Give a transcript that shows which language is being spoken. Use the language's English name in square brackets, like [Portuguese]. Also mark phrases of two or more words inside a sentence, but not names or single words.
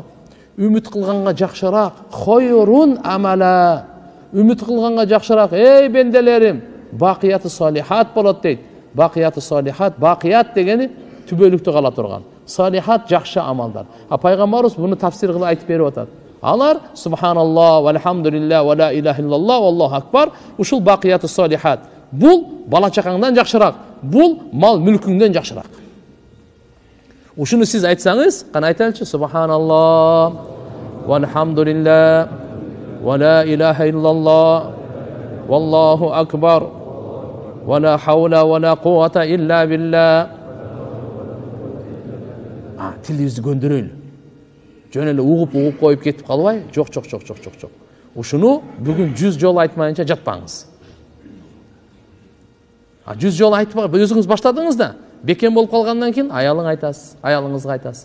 [Kyrgyz] Үмүт кылганга жакшыраак, [Arabic] خير أملا. [Kyrgyz] Үмүт кылганга жакшыраак, эй бенделерим, [Arabic] الباقيات الصالحات [Kyrgyz] болот дейт. [Arabic] الباقيات الصالحات, [Kyrgyz] бақият дегени түбөлүктө кала турган. Салихат жакшы амалдар. Пайгамбарыбыз буну тафсир кылып айтып берип атат. [Arabic] Алар سبحان الله والحمد لله ولا إله إلا الله والله أكبر. Ушул الباقيات الصالحات. [Kyrgyz] Бул бала-чакаңдан жакшыраак, бул мал-мүлкүңдөн жакшыраак. Ушуну сиз айтсаңыз, кана айтайлычы: [Arabic] سبحان الله والحمد لله ولا إله إلا الله والله أكبر ولا حول ولا قوة إلا بالله. [Kyrgyz] Тилибизди көндүрөйлү. Жөн эле угуп коюп кетип калбай, жок. Ушуну бүгүн 100 жолу айтмайынча жатпаңыз. 100 жолу айтып өзүңүз баштадыңыз да, бекем болуп калгандан кийин аялыңызга айтасыз.